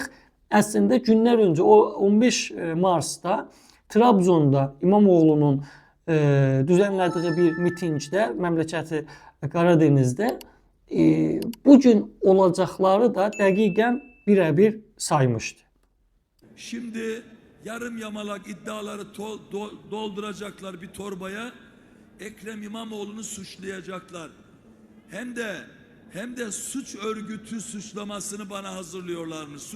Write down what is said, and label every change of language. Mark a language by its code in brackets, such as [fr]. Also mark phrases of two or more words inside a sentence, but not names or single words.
[az] Əslində günlər öncə o 15 Mars'ta Trabzonda İmamoğlu'nun düzenlədiyi bir mitingdə, məmləkəti Qaradenizdə bugün olacaqları da dəqiqən birə-bir saymışdı. [tr] Şimdi yarım yamalak iddiaları dolduracaklar bir torbaya, Ekrem İmamoğlu'nu suçlayacaklar. Hem de suç örgütü suçlamasını bana hazırlıyorlarmış.